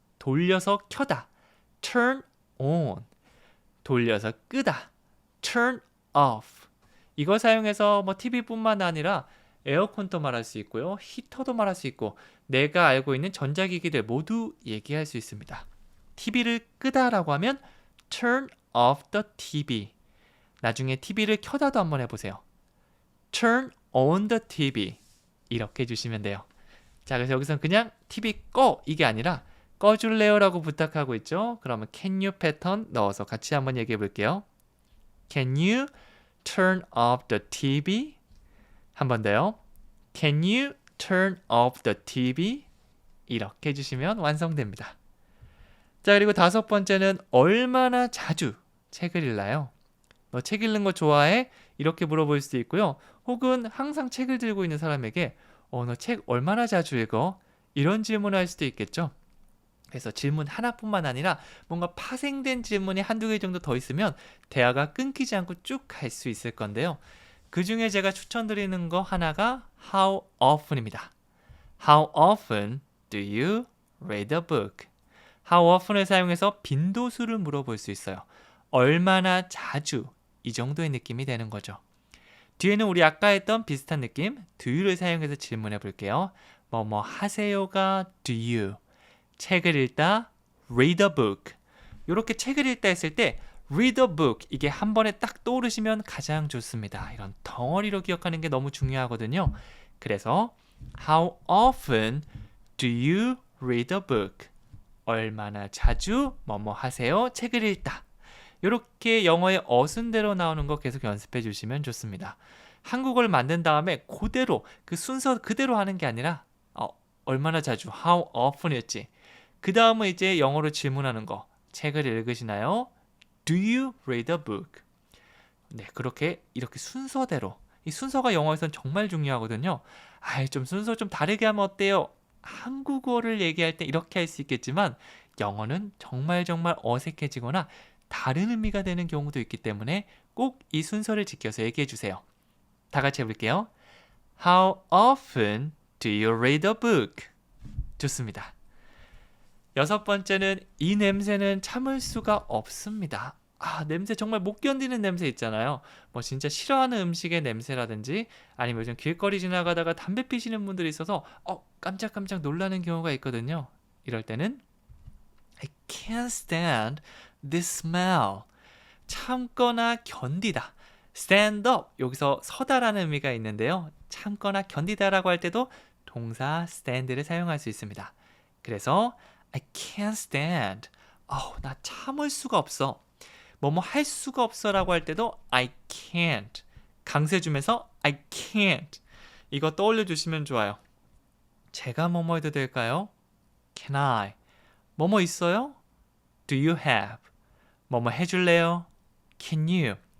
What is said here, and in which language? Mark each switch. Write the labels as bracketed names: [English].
[Korean] 돌려서 켜다, turn on. 돌려서 끄다, turn off. 이걸 사용해서 뭐 TV뿐만 아니라 에어컨도 말할 수 있고요. 히터도 말할 수 있고 내가 알고 있는 전자기기들 모두 얘기할 수 있습니다. TV를 끄다라고 하면 [English] turn off the TV. [Korean] 나중에 TV를 켜다도 한번 해보세요. [English] turn on the TV. [Korean] 이렇게 해주시면 돼요. 자, 그래서 여기서는 그냥 TV 꺼 이게 아니라 꺼줄래요? 라고 부탁하고 있죠. 그러면 can you 패턴 넣어서 같이 한번 얘기해 볼게요. [English] Can you turn off the TV? [Korean] 한 번 더요. [English] Can you turn off the TV? [Korean] 이렇게 해주시면 완성됩니다. 자, 그리고 다섯 번째는 얼마나 자주 책을 읽나요? 너 책 읽는 거 좋아해? 이렇게 물어볼 수도 있고요. 혹은 항상 책을 들고 있는 사람에게 너 책 얼마나 자주 읽어? 이런 질문을 할 수도 있겠죠. 그래서 질문 하나뿐만 아니라 뭔가 파생된 질문이 한두 개 정도 더 있으면 대화가 끊기지 않고 쭉 갈 수 있을 건데요. 그 중에 제가 추천드리는 거 하나가 How often입니다. [English] How often do you read a book? [Korean] How often을 사용해서 빈도수를 물어볼 수 있어요. 얼마나 자주, 이 정도의 느낌이 되는 거죠. 뒤에는 우리 아까 했던 비슷한 느낌, do you를 사용해서 질문해 볼게요. 뭐 하세요가 do you, 책을 읽다 [English] read a book. [Korean] 이렇게 책을 읽다 했을 때 read a book, 이게 한 번에 딱 떠오르시면 가장 좋습니다. 이런 덩어리로 기억하는 게 너무 중요하거든요. [English] 그래서 How often do you read a book? [Korean] 얼마나 자주 뭐뭐 하세요? 책을 읽다. 이렇게 영어의 어순대로 나오는 거 계속 연습해 주시면 좋습니다. 한국어를 만든 다음에 그대로 그 순서 그대로 하는 게 아니라 얼마나 자주 how often이었지. 그 다음은 이제 영어로 질문하는 거. 책을 읽으시나요? [English] Do you read a book? [Korean] 네, 그렇게 이렇게 순서대로. 이 순서가 영어에선 정말 중요하거든요. 좀 순서 좀 다르게 하면 어때요? 한국어를 얘기할 때 이렇게 할 수 있겠지만 영어는 정말 어색해지거나 다른 의미가 되는 경우도 있기 때문에 꼭 이 순서를 지켜서 얘기해 주세요. 다 같이 해볼게요. [English] How often do you read a book? [Korean] 좋습니다. 여섯 번째는 이 냄새는 참을 수가 없습니다. 냄새 정말 못 견디는 냄새 있잖아요. 뭐 진짜 싫어하는 음식의 냄새라든지 아니면 요즘 길거리 지나가다가 담배 피시는 분들이 있어서 깜짝깜짝 놀라는 경우가 있거든요. 이럴 때는 [English] I can't stand this smell. [Korean] 참거나 견디다. stand up, 여기서 서다라는 의미가 있는데요. 참거나 견디다라고 할 때도 동사 stand를 사용할 수 있습니다. [English] 그래서 I can't stand. [Korean] 나 참을 수가 없어. 뭐뭐 할 수가 없어라고 할 때도 I can't. 강세 주면서 I can't. 이거 떠올려 주시면 좋아요. 제가 뭐뭐 해도 될까요? [English] Can I? [Korean] 뭐뭐 있어요? [English] Do you have? [Korean] 뭐뭐 해줄래요? [English] Can you?